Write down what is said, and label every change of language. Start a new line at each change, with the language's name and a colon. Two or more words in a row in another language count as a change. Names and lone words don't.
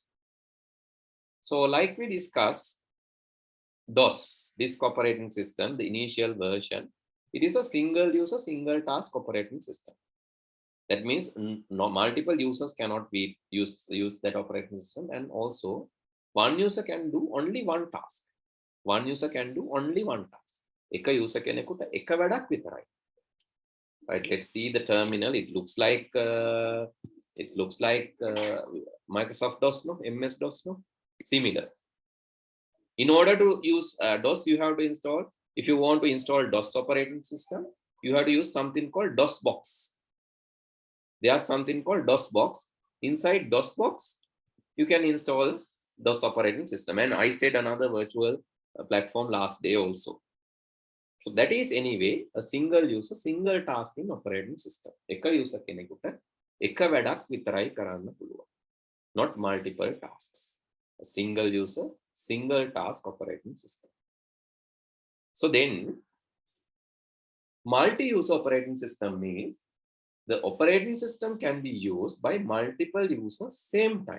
English: So like we discussed, DOS, disk operating system, the initial version, it is a single user, single task operating system. That means multiple users cannot use that operating system, and also one user can do only one task. one user can do only one task.
Sinhala: එක user කෙනෙකුට එක වැඩක් විතරයි.
English: Right, let's see the terminal. It looks like Microsoft DOS, no? MS DOS, no? Similar. In order to use DOS, you have to install, if you want to install DOS operating system, you have to use something called DOS box. There's something called DOS box. Inside DOS box, you can install DOS operating system. And I said another virtual platform last day also. So that is anyway a single user, single tasking operating system.
Sinhala: Eka user කෙනෙකුට එක වැඩක් විතරයි කරන්න පුළුවන්.
English: Not multiple tasks. A single user, single task operating system. So then multi-user operating system means the operating system can be used by multiple users same time.